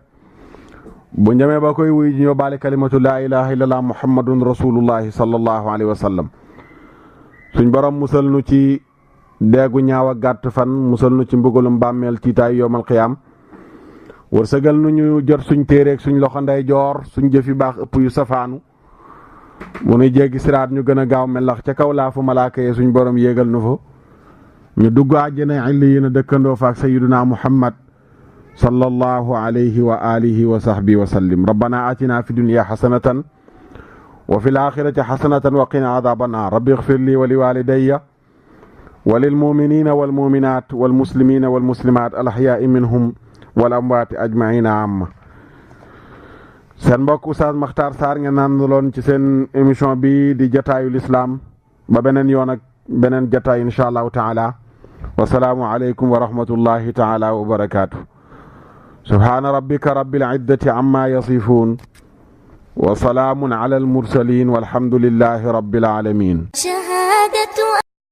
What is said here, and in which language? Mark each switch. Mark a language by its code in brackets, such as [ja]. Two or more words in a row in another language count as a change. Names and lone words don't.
[wo] bu njamee ba koy wuy ji ñoo baale [ar] كلمة لا إله إلا الله محمد رسول الله صلى الله عليه وسلم [wo] suñ borom musal nu ci deegu ñaaw ak gàtt fan musal nu ci mbugalum bàmmeel tiitaay [ar] يوم القيامة [wo] wërsëgal nu ñu jot suñ téereeg suñ loxo nday joor suñ jëfi baax ëpp yu safaanu bu nuy jéggi siraat ñu gën a gaaw melax ca kaw laa fu malaaka yee suñ borom yéegal nu fa ñu dugg àjjana illiyiina dëkkandoo faak [ar] سيدنا محمد صلى الله عليه وعلى آله وصحبه و سلم ربنا آتنا في الدنيا حسنة وفي الآخرة حسنة وقنا عذاب النار رب اغفر لي ولوالدي وللمؤمنين والمؤمنات والمسلمين والمسلمات الأحياء منهم والأموات أجمعين أما [wo] seen mbokk Oustaz Makhtar Sarr ngeen àndaloon ci seen émission bi di jataayu lislaam ba beneen yoon ak beneen jataay [ar] إن شاء الله تعالى والسلام عليكم ورحمة الله تعالى وبركاته. سبحان ربك رب العزة عما يصفون وسلام على المرسلين والحمد لله رب العالمين.